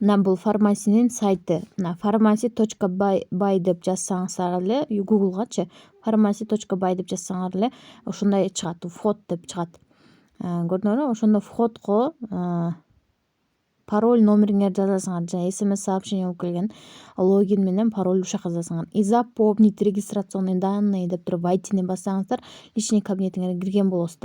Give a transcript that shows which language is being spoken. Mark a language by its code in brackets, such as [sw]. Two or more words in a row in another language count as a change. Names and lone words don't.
[ky] мына бул фармасинин сайты. Мына pharmacy.by деп жазсаңыздар эле Google'гачы pharmacy.by деп жазсаңар эле ошондой чыгат, вход деп чыгат. Көрдүңөрбү? Ошондо входко пароль номериңерди жазасыңар, жана [ru] SMS сообщение [ky] болуп келген логин менен пароль ушул жака жазасыңар. [ru] И запомнить регистрационные данные [ky] деп туруп [ru] войти бассаңыздар, личный кабинетиңерге [ky] кирген болосуздар.